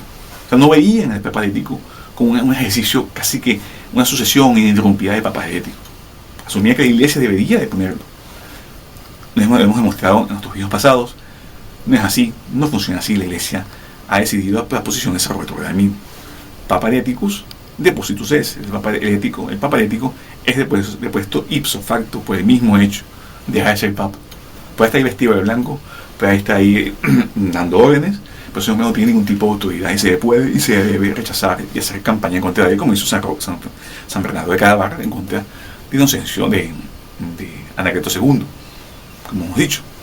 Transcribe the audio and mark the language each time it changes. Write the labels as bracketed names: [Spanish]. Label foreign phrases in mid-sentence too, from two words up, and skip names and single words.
[Spanish] O sea, no veían al papa herético como un ejercicio, casi que una sucesión ininterrumpida de papas heréticos. Asumía que la iglesia debería de ponerlo. Lo hemos demostrado en nuestros videos pasados. No es así, no funciona así. La iglesia ha decidido la posición de San Roberto Bellarmino. [Latin] Papa hereticus depositus es. [Spanish] El papa herético es depuesto [Latin] ipso facto, [Spanish] por el mismo hecho de dejar de ser papa. Puede estar ahí vestido de blanco, puede estar ahí dando órdenes, pero eso no tiene ningún tipo de autoridad y se puede y se debe rechazar y hacer campaña en contra de él, como hizo San Bernardo de Cadavar en contra de Inocencio de Anacleto II, como hemos dicho.